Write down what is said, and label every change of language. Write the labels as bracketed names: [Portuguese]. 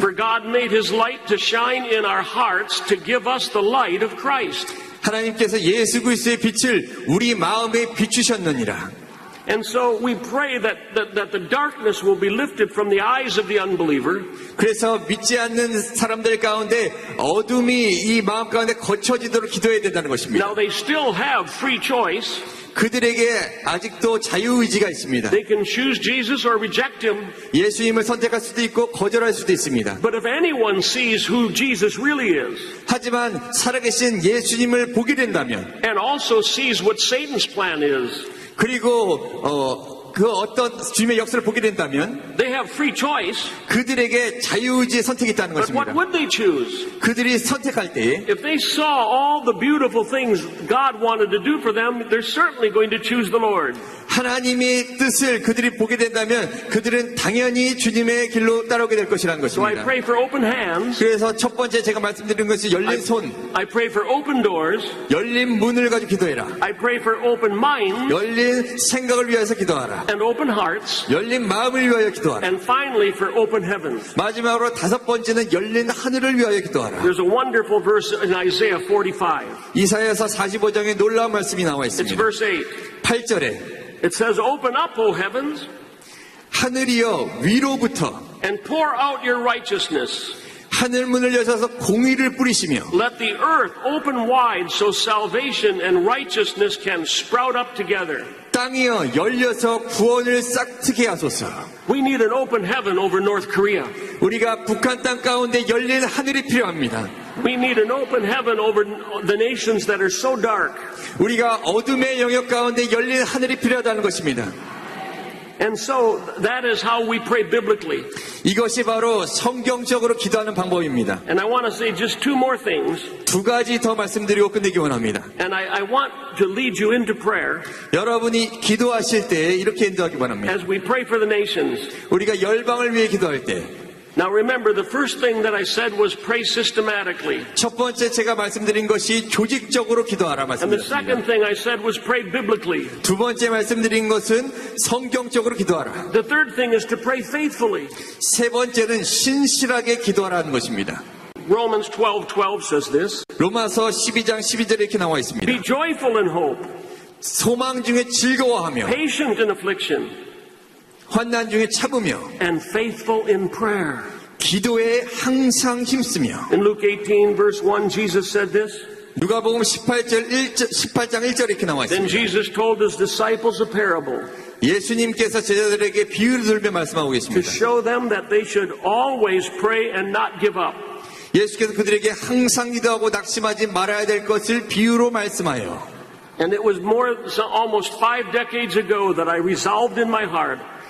[English] For God made his light to shine in our hearts to give us the light of Christ. [Korean] 하나님께서 예수 그리스도의 빛을 우리 마음에 비추셨느니라. [English] And so we pray that the darkness will be lifted from the eyes of the unbeliever. [Korean] 그래서 믿지 않는 사람들 가운데 어둠이 이 마음 가운데 거쳐지도록 기도해야 된다는 것입니다. [English] Now they still have free choice. [Korean] 그들에게 아직도 자유의지가 있습니다. [English] They can choose Jesus or reject him. [Korean] 예수님을 선택할 수도 있고 거절할 수도 있습니다. [English] But if anyone sees who Jesus really is, [Korean] 하지만 살아계신 예수님을 보게 된다면 [English] and also sees what Satan's plan is, [Korean] 그리고 그 어떤 주님의 역사를 보게 된다면 [English] they have free choice. [Korean] 그들에게 자유의지의 선택이 있다는 [English] But what [Korean] 것입니다. [English] would they choose? [Korean] 그들이 선택할 때에 [English] If they saw all the beautiful things God wanted to do for them, they're certainly going to choose the Lord. [Korean] 하나님의 뜻을 그들이 보게 된다면 그들은 당연히 주님의 길로 따라오게 될 것이라는 [English] So I [Korean] 것입니다. [English] pray for open hands. [Korean] 그래서 첫 번째 제가 말씀드린 것이 열린 손, [English] I pray for open doors. [Korean] 열린 문을 가지고 기도해라. [English] I pray for open minds [Korean] 열린 생각을 위해서 기도하라. [English] and open hearts. [Korean] 열린 마음을 위하여 기도하라. [English] And finally for open heavens. [Korean] 마지막으로 다섯 번째는 열린 하늘을 위하여 기도하라. [English] There's a wonderful verse in Isaiah 45. [Korean] 이사야서 45장에 놀라운 말씀이 나와 [English] It's [Korean] 있습니다. [English] verse 8. [Korean] 8절에 [English] It says, open up, O heavens, [Korean] 하늘이여 위로부터 [English] and pour out your righteousness. [Korean] 하늘 문을 여셔서 공의를 뿌리시며 [English] Let the earth open wide so salvation and righteousness can sprout up together. [Korean] 땅이여 열려서 구원을 싹트게 하소서. [English] We need an open heaven over North Korea. [Korean] 우리가 북한 땅 가운데 열린 하늘이 필요합니다. [English] We need an open heaven over the nations that are so dark. [Korean] 우리가 어둠의 영역 가운데 열린 하늘이 필요하다는 것입니다. [English] And so that is how we pray biblically. [Korean] 이것이 바로 성경적으로 기도하는 방법입니다. [English] And I want to say just two more things. [Korean] 두 가지 더 말씀드리고 끝내기 원합니다. [English] And I want to lead you into prayer [Korean] 여러분이 기도하실 때 이렇게 인도하기 원합니다. [English] as we pray for the nations. [Korean] 우리가 열방을 위해 기도할 때 [English] Now remember, the first thing that I said was pray systematically. [Korean] 첫 번째 제가 말씀드린 것이 조직적으로 기도하라 [English] And the [Korean] 말씀드렸습니다. [English] second thing I said was pray biblically. [Korean] 두 번째 말씀드린 것은 성경적으로 기도하라. [English] The third thing is to pray faithfully. [Korean] 세 번째는 신실하게 기도하라는 것입니다. [English] Romans 12:12 says this. [Korean] 로마서 12장 12절에 이렇게 나와 있습니다. [English] Be joyful in hope, [Korean] 소망 중에 즐거워하며 [English] patient in affliction, [Korean] 환난 중에 참으며 [English] and faithful in prayer. [Korean] 기도에 항상 힘쓰며. [English] In Luke 18 verse 1, Jesus said this. [Korean] 누가복음 18장 1절에 이렇게 나와 [English] Then [Korean] 있습니다. [English] Jesus told his disciples a parable [Korean] 예수님께서 제자들에게 비유를 들며 말씀하고 [English] to [Korean] 계십니다. [English] show them that they should always pray and not give up. [Korean] 예수께서 그들에게 항상 기도하고 낙심하지 말아야 될 것을 비유로 말씀하여. [English] And it was almost 5 decades ago that I resolved in my heart.